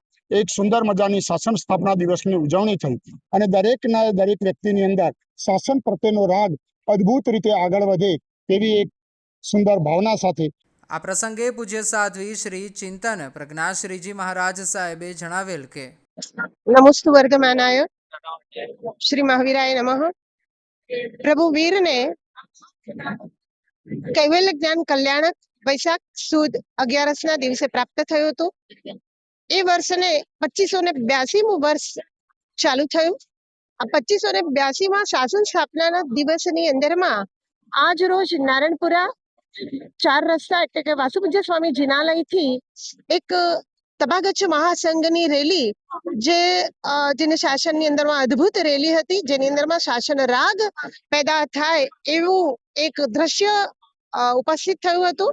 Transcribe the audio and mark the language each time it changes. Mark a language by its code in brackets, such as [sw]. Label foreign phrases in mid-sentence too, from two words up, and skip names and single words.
[gu] એક સુંદર મજાની શાસન સ્થાપના દિવસની ઉજવણી થઈ અને દરેક વ્યક્તિની અંદર શાસન પ્રત્યેનો રાગ અદ્ભુત રીતે આગળ વધે તેવી એક સુંદર ભાવના સાથે આ પ્રસંગે પૂજ્ય સાધ્વી શ્રી ચિંતન પ્રજ્ઞાશ્રીજી મહારાજ સાહેબે જણાવેલ કે [sa] नमोस्तु वर्धमानाय श्री महावीराय नमः। [gu] પ્રભુ વીરને કૈવલ્ય જ્ઞાન કલ્યાણક વૈશાખ સુદ 11 ના દિવસે પ્રાપ્ત થયું હતું. એ વર્ષને 2582મું વર્ષ ચાલુ થયું. આ 2582માં શાસન સ્થાપનાના દિવસની અંદરમાં આજ રોજ નારણપુરા 4 રસ્તા એટલે કે વાસુપૂજ્ય સ્વામી જિનાલયથી એક તપાગચ્છ મહાસંઘની રેલી જેને શાસનની અંદરમાં અદ્ભુત રેલી હતી, જેની અંદરમાં શાસન રાગ પેદા થાય એવું એક દ્રશ્ય ઉપસ્થિત થયું હતું.